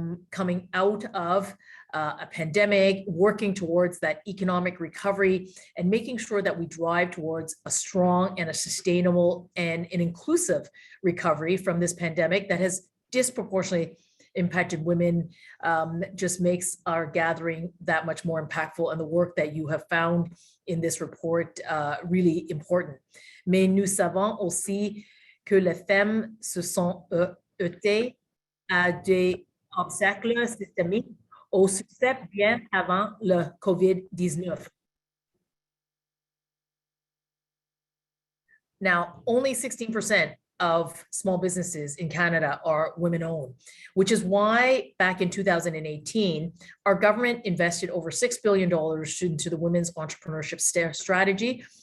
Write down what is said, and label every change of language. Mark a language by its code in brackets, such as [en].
[en] coming out of a pandemic, working towards that economic recovery and making sure that we drive towards a strong and a sustainable and an inclusive recovery from this pandemic that has disproportionately impacted women, just makes our gathering that much more impactful, and the work that you have found in this report really important. [fr] Mais nous savons aussi que les femmes se sont heurtées à des obstacles systémiques au succès bien avant le COVID-19. [en] Now, only 16% of small businesses in Canada are women-owned, which is why back in 2018, our government invested over $6 billion into the Women's Entrepreneurship Strategy.